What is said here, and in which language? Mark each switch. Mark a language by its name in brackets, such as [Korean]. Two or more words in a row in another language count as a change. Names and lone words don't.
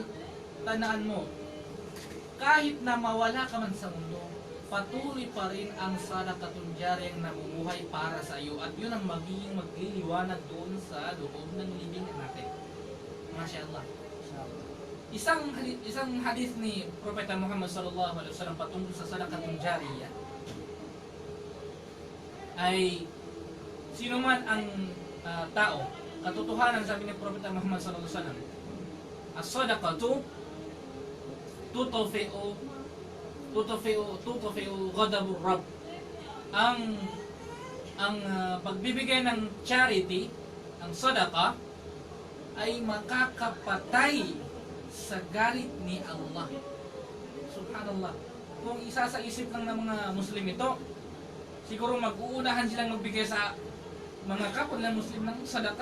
[Filipino] Tandaan mo, kahit na mawala ka man sa mundo, patuloy pa rin ang [Arabic] صدقة جارية [Filipino] ang namumuhay para sa iyo at yun ang magiging magliliwanag doon sa loob ng libingan natin. [Arabic] ما شاء الله. [Filipino] Isang hadith ni Propeta Muhammad [Arabic] صلى الله عليه وسلم [Filipino] patungkol sa [Arabic] صدقة جارية [Filipino] ay sino man ang tao, katotohanan sabi ni Propeta Muhammad [Arabic] صلى الله عليه وسلم, الصدقة تطفئ غضب الرب. [Filipino] Ang pagbibigay ng charity, ang sadaqa, ay makakapatay sa galit ni Allah. Subhanallah. Kung isa sa isip lang ng mga Muslim ito, siguro mag-uunahan silang magbigay sa mga kapwa ng Muslim ng sadaqa.